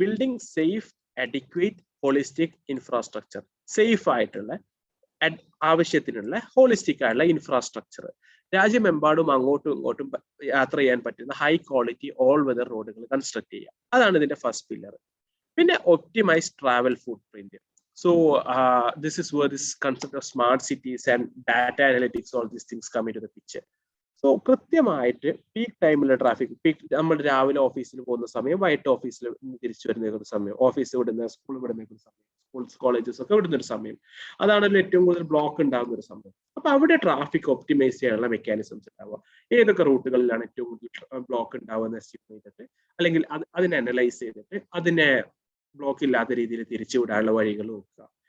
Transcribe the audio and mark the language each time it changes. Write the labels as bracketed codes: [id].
[en] Building safe, adequate, holistic infrastructure. [ml] Safe ആയിട്ടുള്ള ആവശ്യത്തിനുള്ള holistic ആയിട്ടുള്ള ഇൻഫ്രാസ്ട്രക്ചർ. രാജ്യമെമ്പാടും അങ്ങോട്ടും ഇങ്ങോട്ടും യാത്ര ചെയ്യാൻ പറ്റുന്ന ഹൈ ക്വാളിറ്റി ഓൾ വെതർ റോഡുകൾ കൺസ്ട്രക്ട് ചെയ്യുക. അതാണ് ഇതിന്റെ ഫസ്റ്റ് പില്ലർ. പിന്നെ optimise travel foot print. [en] So this is where this concept of smart cities and data analytics, all these things come into the picture. [ml] So കൃത്യമായിട്ട് peak ടൈമിലെ traffic, നമ്മൾ രാവിലെ ഓഫീസിൽ പോകുന്ന സമയം, വൈകിട്ട് ഓഫീസിൽ തിരിച്ചു വരുന്ന സമയം, ഓഫീസ് വിടുന്ന, സ്കൂൾ വിടുന്ന സമയം, സ്കൂൾസ് കോളേജസ് ഒക്കെ വിടുന്ന ഒരു സമയം, അതാണല്ലോ ഏറ്റവും കൂടുതൽ ബ്ലോക്ക് ഉണ്ടാകുന്ന ഒരു സമയം. അപ്പൊ അവിടെ ട്രാഫിക് ഒപ്റ്റിമൈസ് ചെയ്യാനുള്ള മെക്കാനിസംസ് ഉണ്ടാവുക. ഏതൊക്കെ റൂട്ടുകളിലാണ് ഏറ്റവും കൂടുതൽ ബ്ലോക്ക് ഉണ്ടാവുക എസ്റ്റിമേറ്റ് ചെയ്തിട്ട്, അല്ലെങ്കിൽ അതിനെ അനലൈസ് ചെയ്തിട്ട് അതിനെ ബ്ലോക്ക് ഇല്ലാത്ത രീതിയിൽ തിരിച്ചുവിടാനുള്ള വഴികൾ നോക്കുക.